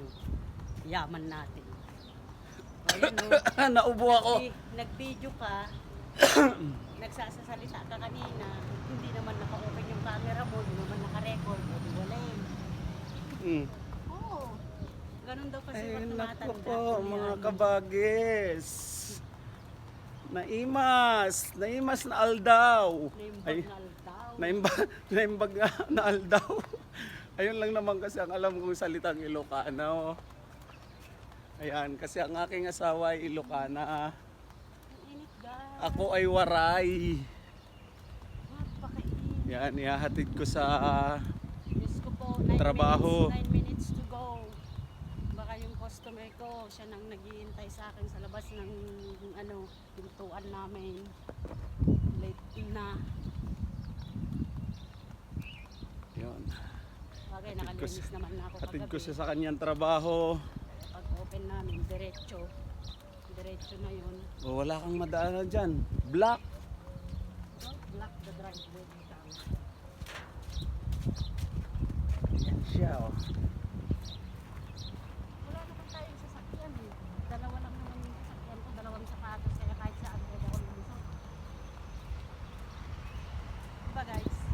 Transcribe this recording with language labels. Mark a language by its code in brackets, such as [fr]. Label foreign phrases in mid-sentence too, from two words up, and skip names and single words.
[tl] Yaman natin. Ayan o, Naubo ako. nag-video ka, nagsasalita ka kanina, hindi naman naka-open yung camera mo, hindi naman naka-record, o di wala eh. Oo, ganun daw kasi Ay, pag naku tumatanda. po, mga Ayan. [ilo] kabagis. Naimas na aldaw. Ay, naimbag na aldaw. [tl] Ayun lang naman kasi ang alam kong salitang Ilocano. Ayan, kasi ang aking asawa ay Ilocana. Ang init guys. Ako ay Waray. Napakainit. Yan, ihahatid ko sa Diyos ko po, trabaho. [en] 9 minutes to go. [tl] Baka yung customer ko, siya nang naghihintay sa akin sa labas ng pintuan namin. Late na. Yun. Bagay, Hatid ko nakalinis naman na ako Hatid ko kagabi. siya sa kanyang trabaho. Pag open namin, diretso. Diretso na yun. O, wala kang madaanan dyan. Black. [en] Don't block the driveway. [tl] Yan siya, oh. Wala naman tayong sasakyan eh. Dalawa lang naman yung sasakyan ko, dalawang sapatos, kaya kahit saan pwede ako lumusot. Diba guys?